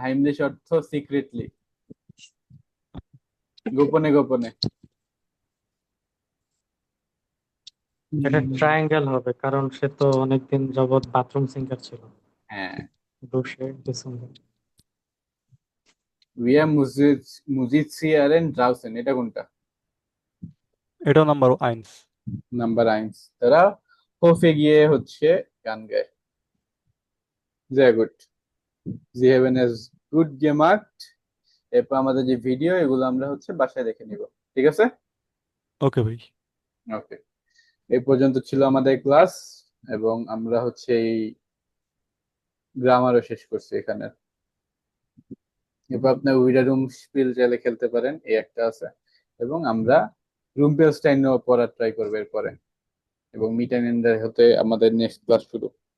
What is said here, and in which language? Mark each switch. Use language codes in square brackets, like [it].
[bn] heimlich অর্থ secretly, গোপনে গোপনে। এটা ট্রায়াঙ্গেল হবে কারণ সে তো অনেকদিন যাবৎ বাথরুম সিঙ্গার ছিল। হ্যাঁ, ব্রুশে ডিসেম্বর। [de] wir musizieren draußen, [bn] এটা কোনটা? এটাও নাম্বার 1। নাম্বার 1। তারা হোফে গিয়ে হচ্ছে গান গায়। [de] sehr gut, sie haben es gut gemacht। [bn] এরপর আমাদের যে ভিডিও, এগুলো আমরা হচ্ছে বাসায় দেখে নিব, ঠিক আছে? ওকে ভাই। ওকে, এই পর্যন্ত ছিল আমাদের ক্লাস, এবং আমরা হচ্ছে এই গ্রামারও শেষ করছি এখানে। এরপর আপনার উইডা রুম স্পিল চাইলে খেলতে পারেন, এই একটা আছে, এবং আমরা রুম্পেলস্টাইনও পড়ার ট্রাই করবো এরপরে, এবং মিট অ্যান্ড এন্ডার হতে আমাদের নেক্সট ক্লাস শুরু।